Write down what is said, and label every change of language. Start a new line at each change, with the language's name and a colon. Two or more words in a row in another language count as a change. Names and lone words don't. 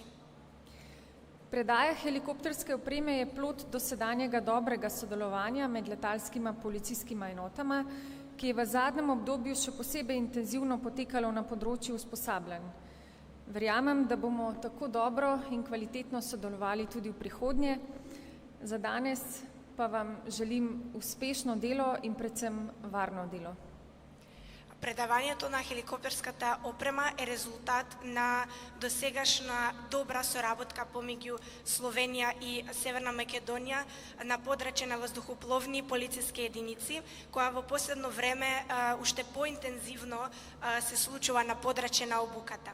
Slovenian: Predaja helikopterske opreme je plod dosedanjega dobrega sodelovanja med letalskima policijskima enotama, ki je v zadnjem obdobju še posebej intenzivno potekalo na področju usposabljanj. Verjamem, da bomo tako dobro in kvalitetno sodelovali tudi v prihodnje. Za danes pa vam želim uspešno delo in predvsem varno delo.
Macedonian: Предавањето на хеликоптерската опрема е резултат на досегашна добра соработка помеѓу Словенија и Северна Македонија на подрачје на воздухопловни полициски единици, која во последно време уште поинтензивно се случува на подрачје на обуката.